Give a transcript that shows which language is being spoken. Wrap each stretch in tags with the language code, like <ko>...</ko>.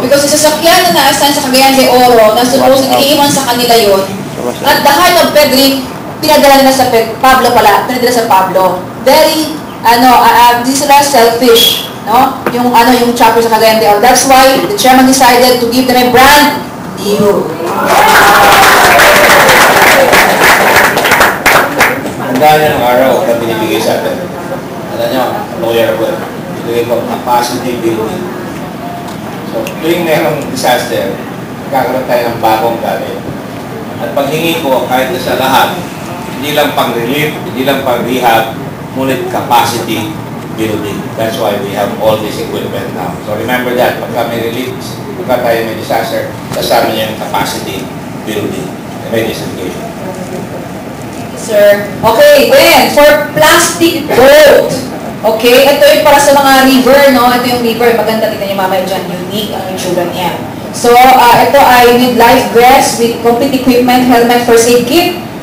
<tl>Because yung sasakyan na na-assign sa Cagayan de Oro, na supposed na iiwan sa kanila yun, at the heart of Pedri, pinadala nila sa Pablo pala, pinadala sa Pablo. Very, di sila selfish, no? Yung chapter sa Cagayan de Oro.</tl> <en>That's why the chairman decided to give them a brand new.</en> <tl>Handa niya ng araw na binibigay sa atin. Alam niyo, lawyer ko, binibigay ko capacity building. So, tuwing mayroong disaster, magkakaroon tayo ng bagong gamit. At paghingi ko, kahit na sa lahat, hindi lang pang-relief, hindi lang pang-rehab, ngunit capacity building.</tl> <en>That's why we have all this equipment now.</en> <tl>So remember that, pagka may relief, pagka tayo may disaster, kasama niya yung capacity building. May disintegration.</tl> <en>Sir. Okay, then, for plastic boat.</en> <tl>Okay, ito yung para sa mga river, no? Ito yung river. Maganda, tignan niyo mamaya dyan. Unique ang itsura niya. So, ito ay</tl> <en>with life vest, with complete equipment, helmet, first aid kit.</en>